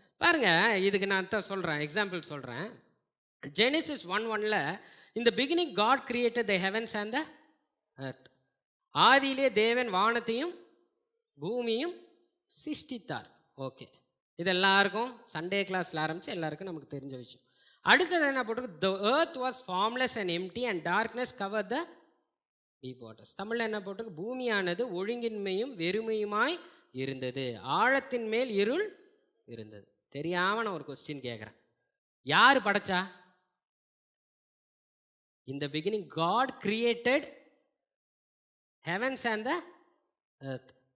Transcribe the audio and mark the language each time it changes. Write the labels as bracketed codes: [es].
[ta] பாருங்க, இதுக்கு நான் சொல்கிறேன், எக்ஸாம்பிள் சொல்கிறேன். [en] Genesis 1:1 in the beginning God created the heavens and the earth. [ta] ஆதியிலே தேவன் வானத்தையும் பூமியும் சிருஷ்டித்தார். ஓகே, இது எல்லாருக்கும் சண்டே கிளாஸில் ஆரம்பித்து எல்லாருக்கும் நமக்கு தெரிஞ்ச விஷயம். அடுத்தது என்ன போட்டிருக்கு? [en] The earth was formless and empty and darkness covered the deep waters. [ta] தமிழில் என்ன போட்டிருக்கு? பூமியானது ஒழுங்கின்மையும் வெறுமையுமாய் இருந்தது, ஆழத்தின் மேல் இருள் இருந்தது. தெரியாமல் நான் ஒரு கொஸ்டின் கேட்குறேன், யார் படைச்சா? [en] In the beginning God created heavens and the earth.